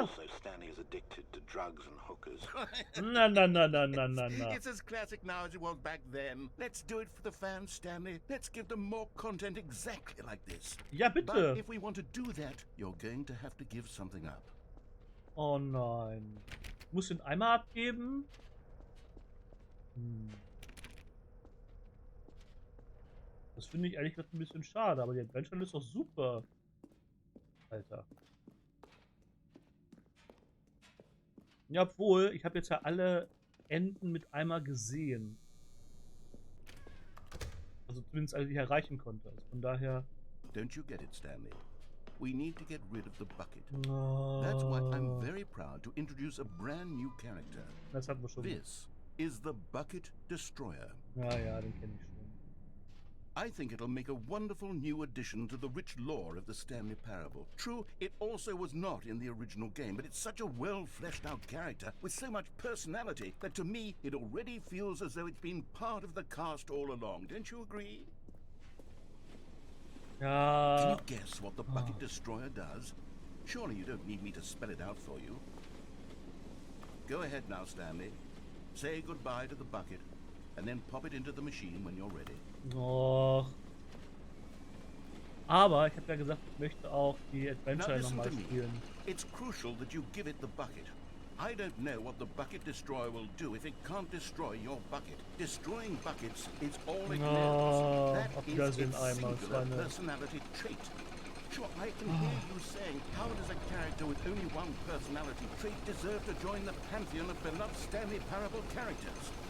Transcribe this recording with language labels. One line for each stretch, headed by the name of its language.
English: Also, Stanley is addicted to drugs and hookers.
German: Na.
English: It's as classic now as it was back then. Let's do it for the fans, Stanley. Let's give them more content exactly like this.
German: Ja, bitte.
English: But if we want to do that, you're going to have to give something up.
German: Oh nein. Ich muss den Eimer abgeben? Das finde ich ehrlich gesagt ein bisschen schade, aber die Adventure ist doch super. Alter. Ja, obwohl, ich habe jetzt ja alle Enden mit Eimer gesehen. Also zumindest alle, die ich erreichen konnte. Also von daher...
English: Don't you get it, Stanley? We need to get rid of the bucket. No. That's why I'm very proud to introduce a brand new character.
German: Das hatten wir schon.
English: This is the Bucket Destroyer.
German: Ja, den kenne ich schon.
English: I think it'll make a wonderful new addition to the rich lore of the Stanley Parable. True, it also was not in the original game, but it's such a well-fleshed-out character with so much personality that to me it already feels as though it's been part of the cast all along. Don't you agree?
German: Ja.
English: Can you guess what the Bucket Destroyer does? Surely you don't need me to spell it out for you. Go ahead now, Stanley. Say goodbye to the bucket, and then pop it into the machine when you're ready.
German: Och. Aber ich habe ja gesagt, ich möchte auch die Adventure nochmal spielen.
English: It's crucial that you give it the bucket. I don't know what the Bucket Destroyer will do if it can't destroy your bucket. Destroying buckets is all it knows. That is its singular personality trait. Sure, I can hear you saying, how does a character with only one personality trait deserve to join the pantheon of beloved Stanley Parable characters?